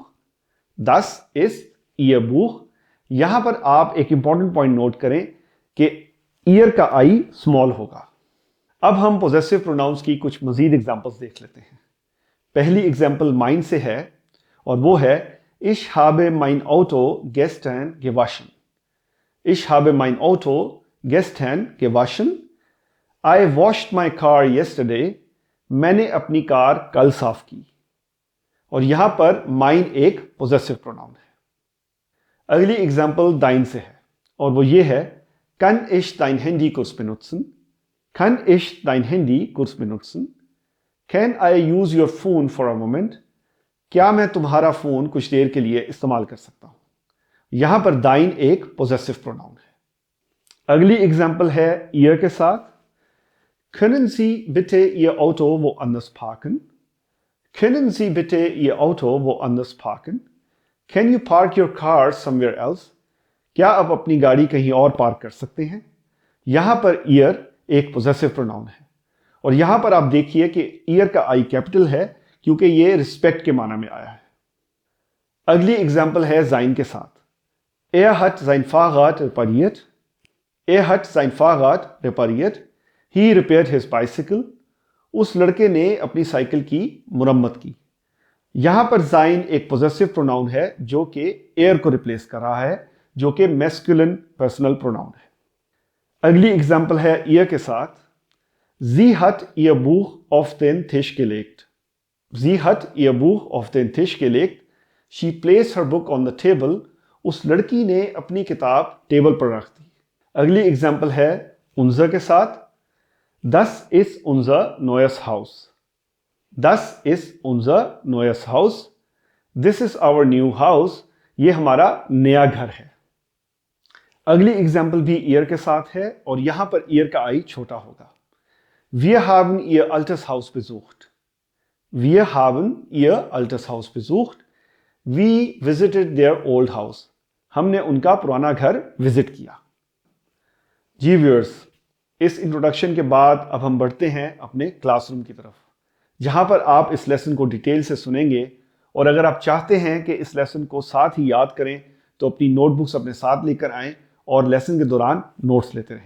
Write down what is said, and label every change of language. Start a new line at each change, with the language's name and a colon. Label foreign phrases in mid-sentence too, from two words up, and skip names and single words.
German: Das ist Ihr Buch.
Hindi: यहां पर आप एक
English: important point note
Hindi: करें कि ईयर का
English: I small
Hindi: होगा। अब हम
English: possessive pronouns
Hindi: की कुछ मजीद एग्जांपल्स देख लेते हैं। पहली एग्जांपल माइन से है और वो है
German: Ich habe mein Auto gestern gewaschen. Ich habe mein Auto gestern gewaschen.
English: I washed my car yesterday.
Hindi: मैंने अपनी कार कल साफ की। और यहां पर माइन एक
English: possessive pronoun
Hindi: है। अगली एग्जांपल दाइन से है और वो ये है
German: Kann ich dein Handy kurz benutzen? Kann ich dein Handy kurz benutzen?
English: Can I use your phone for a moment?
Hindi: क्या मैं तुम्हारा फोन कुछ देर के लिए इस्तेमाल कर सकता हूं? यहां पर दाइन एक
English: possessive pronoun
Hindi: है। अगली एग्जांपल है ईयर के साथ।
German: Können Sie bitte Ihr Auto woanders parken? Können Sie bitte Ihr Auto woanders parken?
English: Can you park your car somewhere else?
Hindi: क्या आप अपनी गाड़ी कहीं और पार्क कर सकते हैं? यहां पर ईयर एक
English: possessive pronoun
Hindi: है और यहां पर आप देखिए कि ईयर का
English: I capital
Hindi: है क्योंकि ये रिस्पेक्ट के माना में आया है। अगली एग्जाम्पल है जाइन के साथ।
German: Er hat sein Fahrrad repariert. Er hat sein Fahrrad repariert.
English: He repaired his bicycle.
Hindi: उस लड़के ने अपनी साइकिल की मुरम्मत की। यहां पर जाइन एक
English: possessive pronoun
Hindi: है जो कि एयर को रिप्लेस कर रहा है, जो कि
English: masculine personal pronoun
Hindi: है। अगली एग्जाम्पल है ईयर के साथ।
German: Sie hat ihr Buch auf den Tisch gelegt. Sie hat ihr Buch auf den Tisch gelegt.
English: She placed her book on the table.
Hindi: उस लड़की ने अपनी किताब टेबल पर रख दी। अगली एग्जाम्पल है unser के साथ।
German: Das ist unser neues Haus. Das ist unser neues Haus.
English: This is our new house.
Hindi: ये हमारा नया घर है। अगली एग्जाम्पल भी ईयर के साथ है और यहां पर ईयर का आई छोटा होगा।
German: Wir haben ihr altes Haus besucht. Wir haben ihr altes Haus besucht.
English: We visited their old house.
Hindi: हमने उनका पुराना घर विजिट किया। जी व्यूअर्स, इस इंट्रोडक्शन के बाद अब हम बढ़ते हैं अपने क्लासरूम की तरफ, जहां पर आप इस लेसन को डिटेल से सुनेंगे। और अगर आप चाहते हैं कि इस लेसन को साथ ही याद करें तो अपनी नोटबुक्स अपने साथ लेकर आएं और लेसन के दौरान नोट्स लेते रहें।